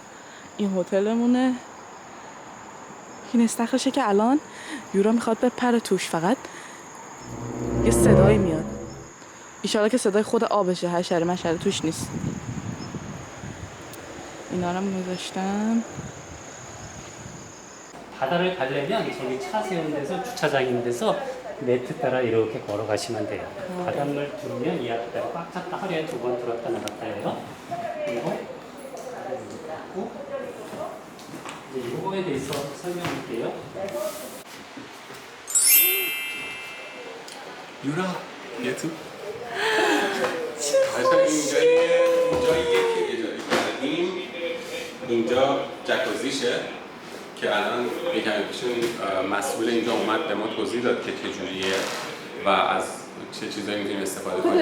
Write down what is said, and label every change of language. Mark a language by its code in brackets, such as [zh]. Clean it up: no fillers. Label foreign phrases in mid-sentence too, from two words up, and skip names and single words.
[fa] این هتلمونه. این استخرشه که الان یورا میخواد بپره توش. فقط یه صدایی میاد، ایشالا که صدای خود آبشه، حشره مشره توش نیست. اینا رو هم گذاشتم. [ko] 바다를 가려면 저기 차 세운 데서 주차장 있는 데서 네트 따라 이렇게 걸어가시면 돼요. 바닷물 들으면 이 앞에다가 꽉 찼다 하루에 2번 들었다 나갔다 해요. 그리고 이렇게 하고 이제 이거에 대해서 설명할게요. [fa] یورا یه تو اینجاییه که اجاره کردیم. اینجا جکوزیشه که الان یکم پیشون مسئول اینجا اومد به ما توضیح داد که چجوریه و از چه چیزایی میتونیم استفاده کنیم.